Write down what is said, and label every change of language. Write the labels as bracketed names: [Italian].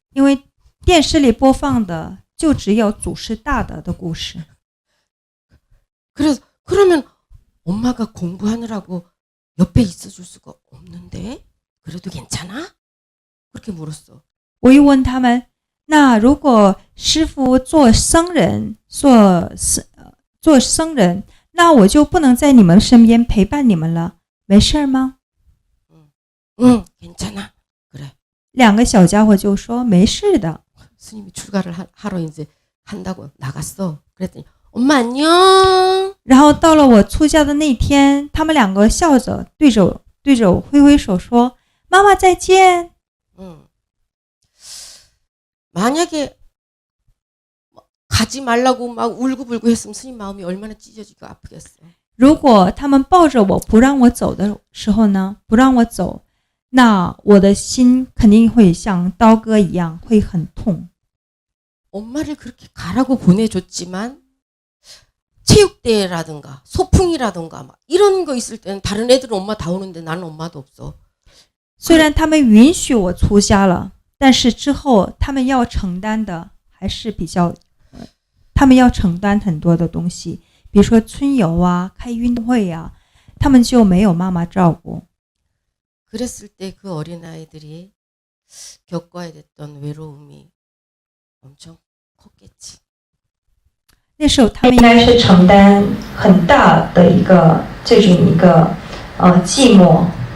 [Chinese] 因为电视里播放的就只有祖师大德的故事。 [Korean] 그래서 그러면 엄마가 공부하느라고 옆에 있어줄 수가 없는데 그래도 괜찮아? 그렇게 물었어. [Chinese] 我又问他们，那如果师父做僧人，做僧人，那我就不能在你们身边陪伴你们了，没事吗？ [Korean] 응, 괜찮아. 그래. [Chinese] 2个小家伙就说没事的。 [Korean] 스님이 출가를 하러 이제 한다고 나갔어. 그랬더니 엄마 안녕. [Chinese] 然后到了我出家的那天，他们2个笑着对着我挥挥手说：“妈妈再见。” [Korean] 만약에 가지 말라고 막 울고불고 했으면 스님 마음이 얼마나 찢어지고 아프겠어. [Chinese] 如果他们抱着我不让我走的时候呢，不让我走，那我的心肯定会像刀割一样，会很痛。 [Korean] 엄마를 그렇게 가라고 보내줬지만 체육대회라든가 소풍이라든가 막 이런 거 있을 때는 다른 애들은 엄마 다 오는데 나는 엄마도 없어. [Chinese] 虽然他们允许我出家了，但是之后他们要承担的还是比较，他们要承担很多的东西，比如说春游啊、开运动会啊，他们就没有妈妈照顾。 [Korean] 그랬을 때 그 어린아이들이 겪어야 됐던 외로움이 엄청 컸겠지. [Chinese] 那时候他们应该是承担很大的一个这种一个寂寞。